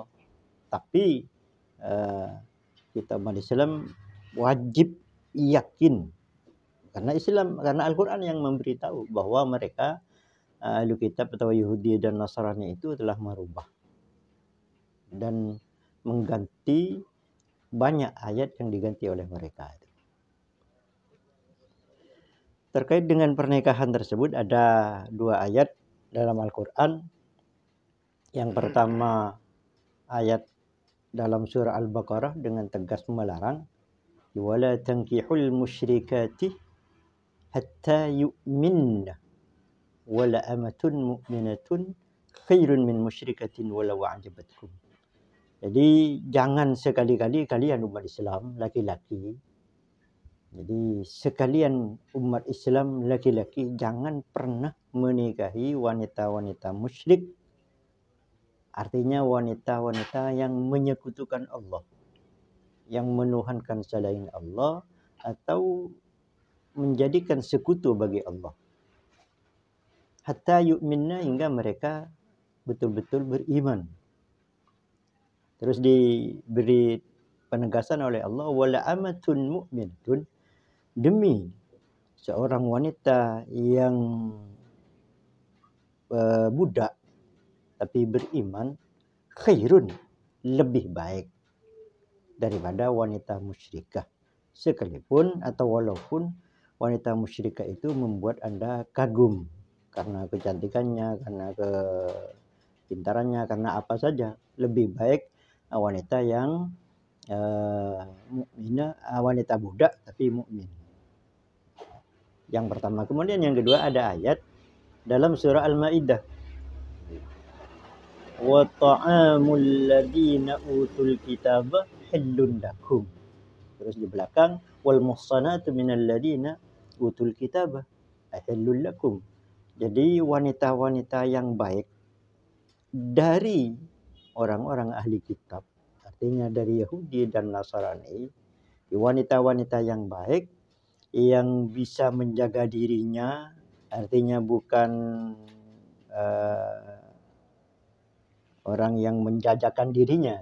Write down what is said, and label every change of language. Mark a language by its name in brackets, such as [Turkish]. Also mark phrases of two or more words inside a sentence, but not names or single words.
[Indonesian] Tapi kita umat Islam wajib yakin, karena Al-Quran yang memberitahu bahwa mereka ahli kitab atau Yahudi dan Nasrani itu telah merubah dan mengganti banyak ayat yang diganti oleh mereka. Terkait dengan pernikahan tersebut ada dua ayat dalam Al-Quran. Yang pertama ayat dalam surah Al-Baqarah dengan tegas melarang, [Arabic] ولا تنكحوا المشركات حتى يؤمن ولا أمة مؤمنة خير من مشركة ولو أعجبتكم. [Indonesian] Jadi jangan sekali-kali kalian umat Islam laki-laki, jadi sekalian umat Islam laki-laki jangan pernah menikahi wanita-wanita musyrik. Artinya wanita-wanita yang menyekutukan Allah, yang menuhankan selain Allah atau menjadikan sekutu bagi Allah. [Arabic] حتى يؤمن, [Indonesian] hingga mereka betul-betul beriman. Terus diberi penegasan oleh Allah, [Arabic] ولا أمة مؤمنة, [Indonesian] demi seorang wanita yang budak tapi beriman, khairun, lebih baik daripada wanita musyrikah. Sekalipun atau walaupun wanita musyrikah itu membuat Anda kagum karena kecantikannya, karena kepintarannya, karena apa saja, lebih baik wanita yang mukminah, wanita budak tapi mukmin. Yang pertama. Kemudian yang kedua ada ayat dalam surah Al-Maidah [Arabic] وطعام الذين أوتوا الكتاب حل لكم. [Indonesian] Terus di belakang [Arabic] والمحصنات من الذين أوتوا الكتاب حل لكم. [Indonesian] Jadi wanita-wanita yang baik dari orang-orang ahli kitab, artinya dari Yahudi dan Nasrani, wanita-wanita yang baik yang bisa menjaga dirinya, artinya bukan orang yang menjajakan dirinya.